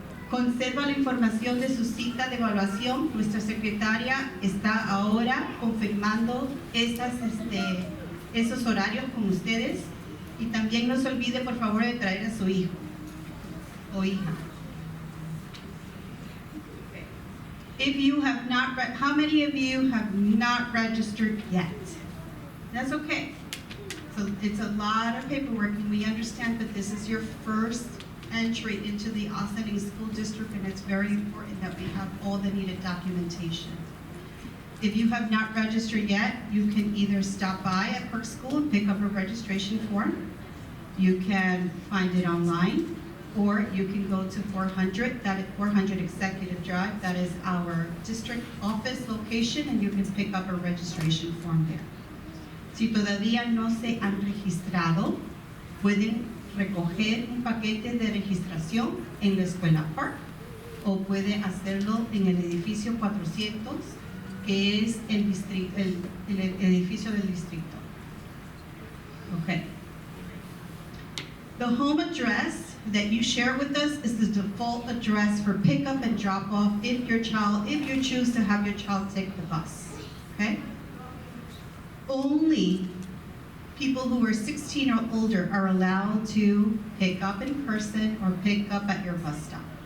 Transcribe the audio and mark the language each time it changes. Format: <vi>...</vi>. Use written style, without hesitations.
<es>Conserva la información de su cita de evaluación. Nuestra secretaria está ahora confirmando esos horarios con ustedes. Y también no se olvide, por favor, de traer a su hijo o hija.</es> <en>If you have not, how many of you have not registered yet? That's okay. So it's a lot of paperwork, and we understand that this is your first entry into the Ossining School District, and it's very important that we have all the needed documentation. If you have not registered yet, you can either stop by at Perk School and pick up a registration form. You can find it online, or you can go to 400, that is 400 Executive Drive. That is our district office location, and you can pick up a registration form there.</en> <es>Si todavía no se han registrado, pueden recoger un paquete de registración en la Escuela Park o puede hacerlo en el edificio 400, que es el edificio del distrito.</es> <en>Okay. The home address that you share with us is the default address for pickup and drop off if you choose to have your child take the bus. Okay? Only people who are 16 or older are allowed to pick up in person or pick up at your bus stop.</en>